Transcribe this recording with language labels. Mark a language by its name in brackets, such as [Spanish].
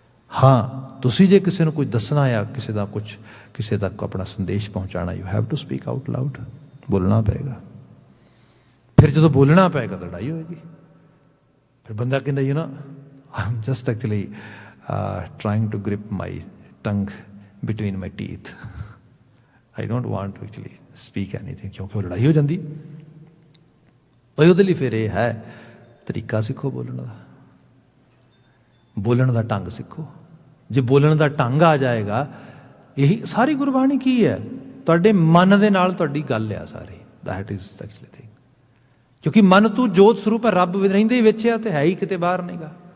[Punjabi] ਹਾਂ, ਤੁਸੀਂ ਜੇ ਕਿਸੇ ਨੂੰ ਕੁਝ ਦੱਸਣਾ ਆ, ਕਿਸੇ ਦਾ ਕੁਝ, ਕਿਸੇ ਤੱਕ ਆਪਣਾ ਸੰਦੇਸ਼ ਪਹੁੰਚਾਉਣਾ, [English] You have to speak out loud. [Punjabi] ਬੋਲਣਾ ਪਏਗਾ। ਫਿਰ ਜਦੋਂ ਬੋਲਣਾ ਪਏਗਾ ਤਾਂ ਲੜਾਈ ਹੋਏਗੀ। ਫਿਰ ਬੰਦਾ ਕਹਿੰਦਾ [English] You know I am just actually trying to grip my tongue between my teeth. I don't want to actually speak anything, [Punjabi] ਕਿਉਂਕਿ ਉਹ ਲੜਾਈ ਹੋ ਜਾਂਦੀ। ਭਾਈ ਉਹਦੇ ਲਈ ਫਿਰ ਇਹ ਹੈ ਤਰੀਕਾ ਸਿੱਖੋ ਬੋਲਣ ਦਾ, ਬੋਲਣ ਦਾ ਢੰਗ ਸਿੱਖੋ। ਜੇ ਬੋਲਣ ਦਾ ਢੰਗ ਆ ਜਾਏਗਾ, ਇਹੀ ਸਾਰੀ ਗੁਰਬਾਣੀ ਕੀ ਹੈ, ਤੁਹਾਡੇ ਮਨ ਦੇ ਨਾਲ ਤੁਹਾਡੀ ਗੱਲ ਆ ਸਾਰੀ। [English] That is actually thing. [Punjabi] ਕਿਉਂਕਿ ਮਨ ਤੂੰ ਜੋਤ ਸਰੂਪ ਹੈ, ਰੱਬ ਰਹਿੰਦੇ ਹੀ ਵਿੱਚ ਆ, ਤੇ ਹੈ ਹੀ ਕਿਤੇ ਬਾਹਰ ਨਹੀਂਗਾ।